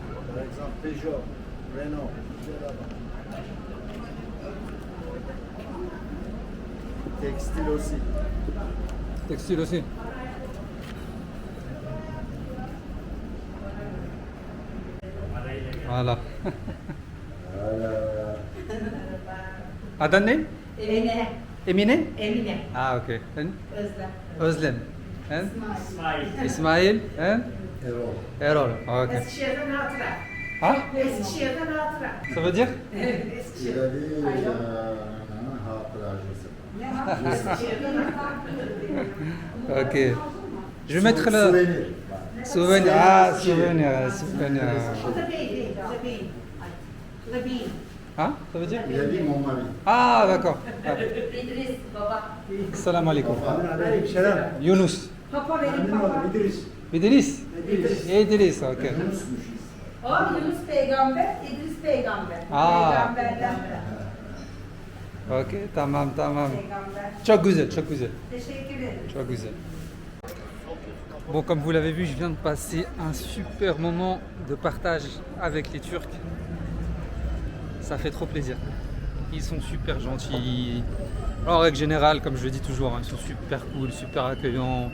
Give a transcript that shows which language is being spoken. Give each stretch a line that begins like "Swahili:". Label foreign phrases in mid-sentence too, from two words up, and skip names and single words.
French: Par exemple, Peugeot, Renault, c'est là-bas. Textile aussi. textile aussi. Voilà.
Turkish: Adın ne? Emine. Emine? Emine.
English: Ah, okay. And Özlem. Özlem. And İsmail. Ismail and Erol. Erol. Okay.
Turkish: Eskişehir'den hatıra. Ah, Eskişehir'den hatıra.
French: ça veut dire?
Turkish: Evet,
French: Il Eskişehir. a dit hatıra, je sais pas.
Turkish: Eskişehir'den hatıra.
French: Ok. Je vais mettre le Souvenir. souvenir. Ah, souvenir. Souvenir.
Turkish: Bu da bey. Bu da bey. Bu da bey.
French: Hein? Ça veut dire? Il a dit mon mari. Ah, d'accord. Ah.
Turkish: İdris baba.
Arabic: سلام عليكم.
Turkish: Selam. Yunus. Papa benim Memnun oldum papa. İdris. İdris. İdris, ok. Yunusmuş. O Yunus peygamber, İdris peygamber. Aa. Peygamberden de. Ok, tamam. Peygamber. Çok güzel, çok güzel. Teşekkür ederim. Çok güzel.
French: Bon, comme vous l'avez vu, je viens de passer un super moment de partage avec les Turcs. Ça fait trop plaisir. Ils sont super gentils. En règle générale, comme je le dis toujours, hein, ils sont super cool, super accueillants.